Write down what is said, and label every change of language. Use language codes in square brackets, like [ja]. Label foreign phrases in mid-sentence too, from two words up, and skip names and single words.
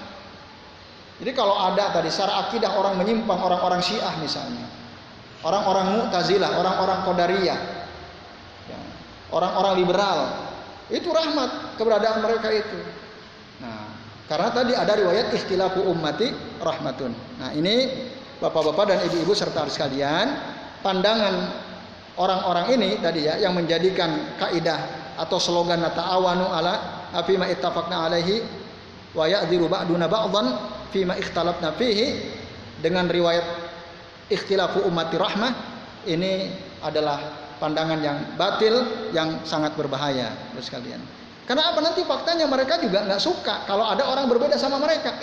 [id] Jadi kalau ada tadi secara akidah orang menyimpang, orang-orang Syiah misalnya, orang-orang Mu'tazilah, orang-orang Qadariyah, orang-orang liberal, itu rahmat keberadaan mereka itu. Nah, karena tadi ada riwayat [ar] اختلاف أمتي رحمة. [id] Nah, ini Bapak-bapak dan ibu-ibu serta sekalian, pandangan orang-orang ini tadi ya yang menjadikan kaidah atau slogan [ar] تعاونوا على فيما اتفقنا عليه ويعذر بعضنا بعضا فيما اختلفنا فيه, [id] dengan riwayat [ar] اختلاف أمتي رحمة, [id] ini adalah pandangan yang batil, yang sangat berbahaya sekalian. Karena apa? Nanti faktanya mereka juga nggak suka kalau ada orang berbeda sama mereka.